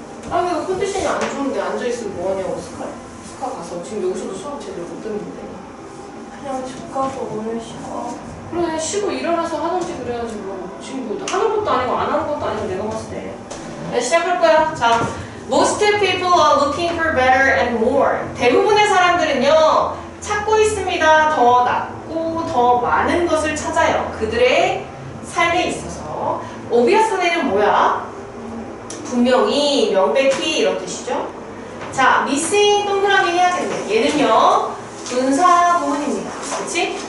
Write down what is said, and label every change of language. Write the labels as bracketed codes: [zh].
[ko] 아, 왜 컨디션이 안 좋은데 앉아있으면 뭐하냐고, 스카 가서. 지금 여기서도 수업 제대로 못 듣는데. 그냥 집 가서 오늘 쉬어. 그래, 쉬고 일어나서 하든지 그래야지 뭐. 지금 뭐 하는 것도 아니고 안 하는 것도 아니고 내가 봤을 때. 네, 시작할 거야. [en] 자, most people are looking for better and more. [ko] 대부분의 사람들은요, 찾고 있습니다. 더 낫고 더 많은 것을 찾아요. 그들의 삶에 있어서. obviously는 뭐야? 분명히, 명백히 이런 뜻이죠. 자, missing 동그라미 해야겠네. 얘는요, 분사 구문입니다. 그치?